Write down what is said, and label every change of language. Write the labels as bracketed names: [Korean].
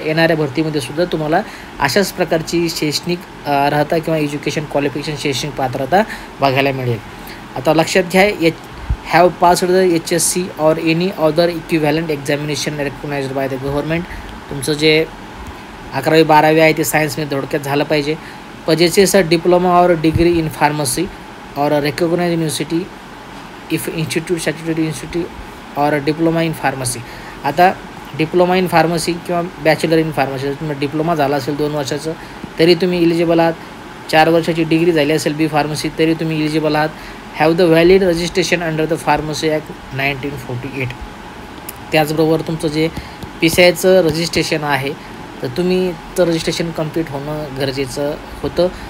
[Marathi] येणाऱ्या भरतीमध्ये सुद्धा तुम्हाला अशाच प्रकारची शैक्षणिक अर्हता किंवा एज्युकेशन क्वालिफिकेशन शैक्षणिक पात्रता बघायला मिळेल. आता लक्षात घ्या, [English] Have passed the HSC or any other equivalent examination recognised by the government. [Marathi] तुमचं जे 11वी 12वी आहे ते सायन्समध्ये थोडक्यात झालं पाहिजे. [English] Possesses a diploma or degree in pharmacy or recognised university if institute statutory institute or diploma in pharmacy. [Marathi] आता डिप्लोमा इन फार्मसी किंवा बॅचलर इन फार्मसी, जर तुम्ही डिप्लोमा झाला असेल 2 वर्षाचं तरी तुम्ही इलिजिबल आहात. 4 वर्षाची डिग्री झाली असेल बी फार्मसी तरी तुम्ही इलिजिबल आहात. [English] Have the valid registration under the pharmacy act 1948. [Marathi] त्याचबरोबर तुमचं जे PCIचं रजिस्ट्रेशन आहे तर तुम्ही तर रजिस्ट्रेशन कंप्लीट होणं गरजेचं होतं.